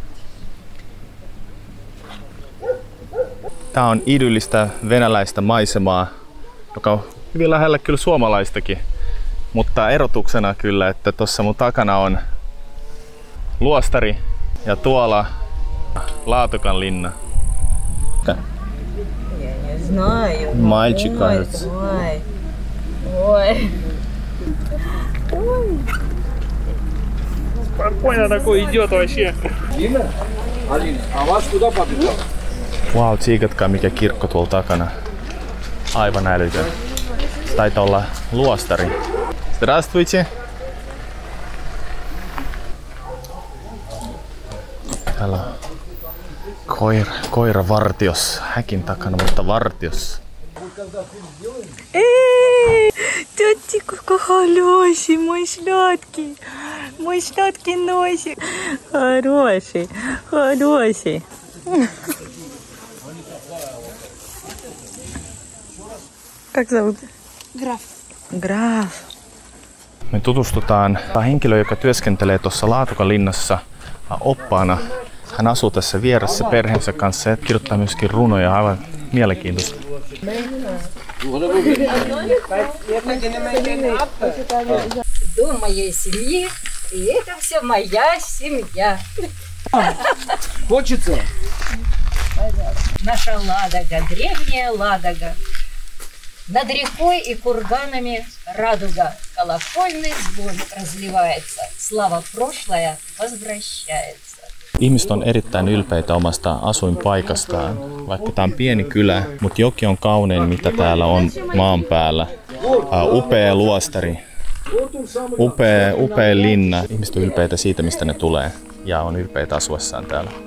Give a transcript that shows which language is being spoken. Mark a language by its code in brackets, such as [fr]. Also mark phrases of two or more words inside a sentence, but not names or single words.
[fi] Tää on idyllistä venäläistä maisemaa, joka on hyvin lähellä kyllä suomalaistakin. Mutta erotuksena kyllä, että tuossa mun takana on luostari ja tuolla Laatokan linna. [ru] Мальчик, кажется. Ой. Спокойно такой идет вообще. Alina, а вас куда папита? [fi] Wow, tsiikatkaa mikä kirkko tuolla takana. Aivan älytön. Se taitaa olla luostari. [ru] Здравствуйте. [fi] Täällä on koira vartiossa, häkin takana, mutta vartiossa. [ru] Тётя, какой хороший, мой сладкий носик. Хороший. Как зовут? Граф. [fi] Me tutustutaan henkilöön, joka työskentelee tuossa Laatokan linnassa oppaana. Hän asuu tässä vieressä perheensä kanssa ja kirjoittaa myöskin runoja, aivan mielenkiintoista. [ru] Дом моей семьи, и это все моя семья. Хочется? Наша Ладога, древняя Ладога. Над рекой и курганами радуга. Колокольный звон разливается. Слава прошлое возвращается. [fi] Ihmiset on erittäin ylpeitä omasta asuinpaikastaan. Vaikka tämä on pieni kylä, mutta joki on kaunein, mitä täällä on maan päällä. Upea luostari, upea linna. Ihmiset on ylpeitä siitä, mistä ne tulee ja on ylpeitä asuessaan täällä.